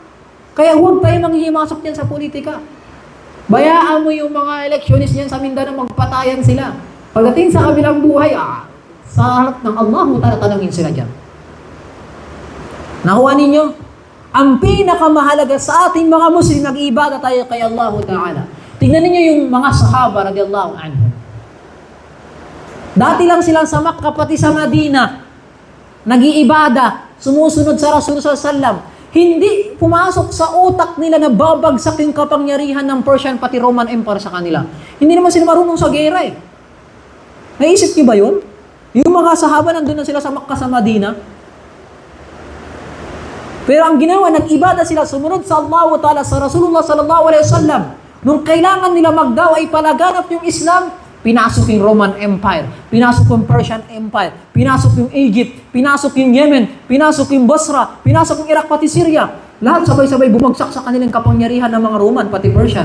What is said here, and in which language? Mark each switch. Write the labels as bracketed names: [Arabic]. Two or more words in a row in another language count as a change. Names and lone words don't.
[Filipino] Kaya huwag tayo manghihimasok yan sa politika. Bayaan mo yung mga electionist yan sa Mindanao, magpatayan sila. Pagdating sa kabilang buhay, sa harap ng Allah, tatanungin sila dyan. Nakuha ninyo? Ang pinakamahalaga sa ating mga Muslim, nag-iibada tayo kay [Arabic] الله تعالى. [Filipino] Tingnan ninyo yung mga sahaba, [Arabic] رضي الله عنهم. [Filipino] Dati lang silang sa Makkah, pati sa Madina, nag-iibada, sumusunod sa Rasul [Arabic] صلى الله عليه وسلم. [Filipino] Hindi pumasok sa utak nila na babagsak yung kapangyarihan ng Persian pati Roman Empire sa kanila. Hindi naman sila marunong sa gera eh. Naisip niyo ba yun? Yung mga sahaba nandun na sila sa Makkah sa Madina. Pero ang ginawa, nag-ibada sila, sumunod sa [Arabic] الله تعالى, [Filipino] sa Rasulullah [Arabic] صلى الله عليه وسلم. [Filipino] Nung kailangan nila magdawa ay palaganap yung Islam, pinasok yung Roman Empire, pinasok yung Persian Empire, pinasok yung Egypt, pinasok yung Yemen, pinasok yung Basra, pinasok yung Iraq pati Syria. Lahat sabay-sabay bumagsak sa kanilang kapangyarihan ng mga Roman pati Persian.